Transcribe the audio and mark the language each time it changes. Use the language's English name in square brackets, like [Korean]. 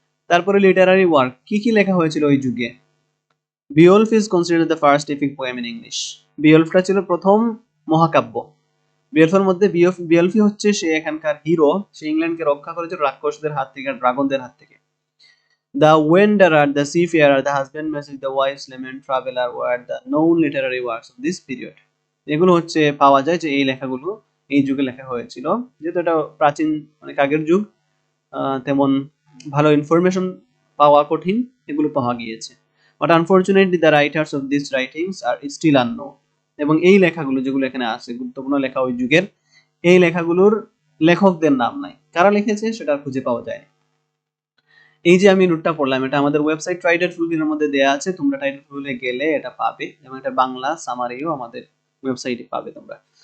[English] তারপরে literary work, [Bangla] কি কি লেখা হয়েছিল ওই যুগে। [English] Beowulf is considered the first epic poem in English. [Bangla] বিওলফটা ছিল প্রথম মহাকাব্য। বিওলফের মধ্যে বিওলফি হচ্ছে সে এখানকার হিরো, সে ইংল্যান্ডকে রক্ষা করেছিল রাক্ষসদের হাত থেকে, ড্রাগনদের হাত থেকে। [English] The Wanderer, The Seafarer, The Husband Message, The Wise Lament, Traveler were the known literary works of this period. [Bangla] এগুলো হচ্ছে পাওয়া যায় যে এই লেখাগুলো এই যুগে লেখা হয়েছিল। যেহেতু এটা প্রাচীন অনেক আগের যুগ, তেমন ভালো ইনফরমেশন পাওয়া কঠিন, এগুলো পাওয়া গিয়েছে। [English] But unfortunately the writers of these writings are still unknown. [Bangla] এবং এই লেখাগুলো যেগুলো এখানে আছে গুরুত্বপূর্ণ লেখা ওই যুগের, এই লেখাগুলোর লেখকদের নাম নাই, কারা লিখেছে সেটা খুঁজে পাওয়া যায় না। এই যে আমি নোটটা পড়লাম, এটা আমাদের ওয়েবসাইট Try.Fulfil এর মধ্যে দেয়া আছে, তোমরা Try.Fulfil এ গেলে এটা পাবে, এবং এটা বাংলা সামারিও আমাদের ওয়েবসাইটে পাবে তোমরা।